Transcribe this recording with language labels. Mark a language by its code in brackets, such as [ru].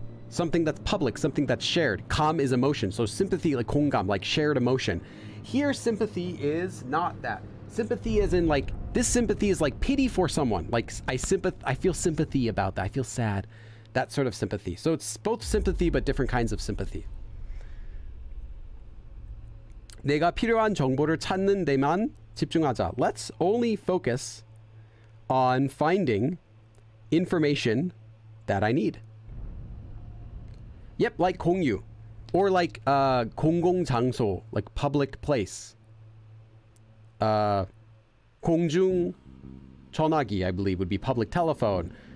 [en] Something that's public, something that's shared. 감 is emotion. So sympathy, like 공감, like shared emotion. Here, sympathy is not that. Sympathy is in like, this sympathy is like pity for someone. Like, I feel sympathy about that. I feel sad. That sort of sympathy. So it's both sympathy, but different kinds of sympathy. [ko] 내가 필요한 정보를 찾는 데만 집중하자. [en] Let's only focus on finding information that I need. Yep, like 공유. Or like 공공장소, like public place. 공중 전화기, I believe, would be public telephone.